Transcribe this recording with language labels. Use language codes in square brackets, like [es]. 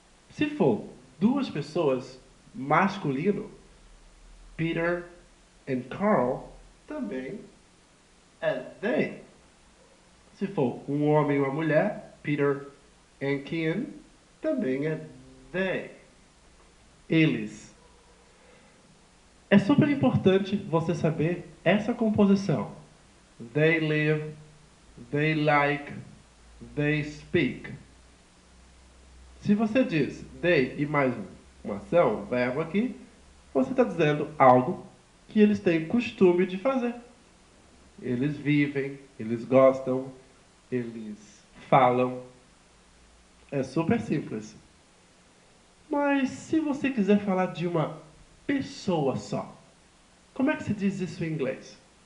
[pt] Se for duas pessoas, masculino, Peter and Carl, também é they. Se for um homem e uma mulher, Peter and Kim, também é they. Eles. É super importante você saber essa composição. [en] They live, they like, they speak. [pt] Se você diz they e mais uma ação, verbo aqui, você está dizendo algo que eles têm costume de fazer. Eles vivem, eles gostam, eles falam. É super simples. Mas se você quiser falar de uma pessoa só, como é que se diz isso em inglês?